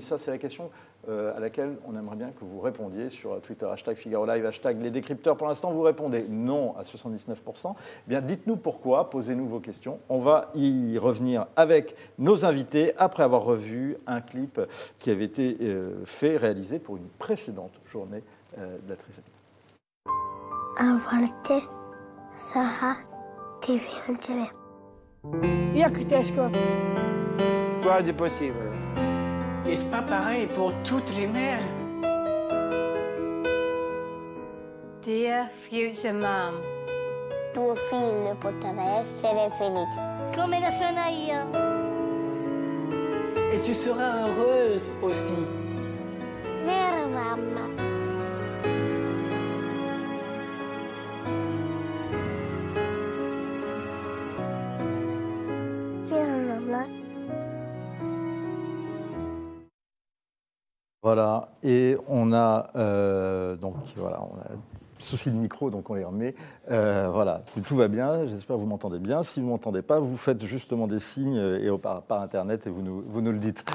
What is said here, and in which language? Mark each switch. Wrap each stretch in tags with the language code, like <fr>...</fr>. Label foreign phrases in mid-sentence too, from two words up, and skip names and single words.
<fr>Ça, c'est la question à laquelle on aimerait bien que vous répondiez sur Twitter, #FigaroLive, #lesdécrypteurs. Pour l'instant, vous répondez non à 79%. Eh bien, dites-nous pourquoi, posez-nous vos questions. On va y revenir avec nos invités après avoir revu un clip qui avait été réalisé pour une précédente journée de la trisomie.</fr> <it>A volte sarà difficile.</it> <pl>Jak ciężko.</pl> <it>Quasi possibile.</it> <fr>Et c'est pas pareil pour toutes les mères.</fr> <en>Dear future mom,</en> <it>tuo figlio potrà essere felice. Come lo sono io.</it> <fr>Et tu seras heureuse aussi.</fr> <it>Vero, mamma? Vero, mamma?</it> <fr>Voilà, et on a donc voilà, on a souci de micro, donc on les remet. Voilà, tout va bien, j'espère que vous m'entendez bien. Si vous ne m'entendez pas, vous faites justement des signes par Internet et vous nous le dites.</fr>